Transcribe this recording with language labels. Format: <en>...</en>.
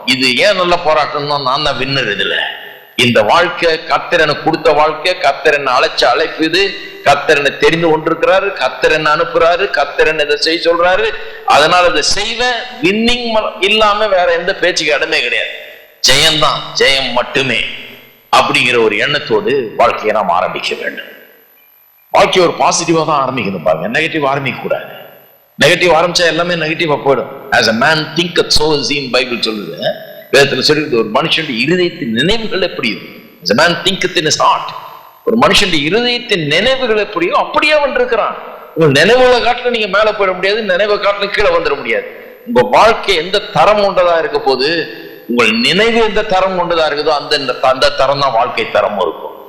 <ta>இது ஏன் நல்ல போராட்டம்னா நான் தான் வின்னர். இதுல இந்த வாழ்க்கை கர்த்தர் எனக்கு கொடுத்த வாழ்க்கை, கர்த்தர் என்ன அழைப்பு, இது கர்த்தர் என்ன தெரிந்து கொண்டிருக்கிறாரு, கர்த்தர் என்ன அனுப்புறாரு, கர்த்தர் என்ன இதை செய்ய சொல்றாரு, அதனால இதை செய்வேன். வின்னிங் இல்லாம வேற எந்த பேச்சுக்கு இடமே கிடையாது. ஜெயம்தான், ஜெயம் மட்டுமே அப்படிங்கிற ஒரு எண்ணத்தோடு வாழ்க்கையை நாம் ஆரம்பிக்க வேண்டும். வாழ்க்கையை ஒரு பாசிட்டிவா தான் ஆரம்பிக்கணும். பாருங்க, நெகட்டிவ் ஆரம்பிக்க கூடாது. நெகட்டிவ் ஆரம்பிச்சா எல்லாமே நெகட்டிவா போயிடும்.</ta> <en>as a man thinketh so is he,</en> <ta>Bible சொல்லுது. வேதத்துல சொல்லுது, ஒரு மனுஷனுடைய இருதயத்தின் நினைவுகள் எப்படியோ,</ta> <en>as a man thinketh in his heart,</en> <ta>ஒரு மனுஷனுடைய இருதயத்தின் நினைவுகள் எப்படியோ அப்படியே அவன் இருக்கிறான். உங்க நினைவுகளை காட்டில நீங்க மேல போயிட முடியாது, நினைவை காட்டில கீழே வந்துட முடியாது. உங்க வாழ்க்கை எந்த தரம் கொண்டதா இருக்க போது, உங்கள் நினைவு எந்த தரம் கொண்டதா இருக்குதோ அந்த தரம் தான் வாழ்க்கை தரம் இருக்கும்.</ta>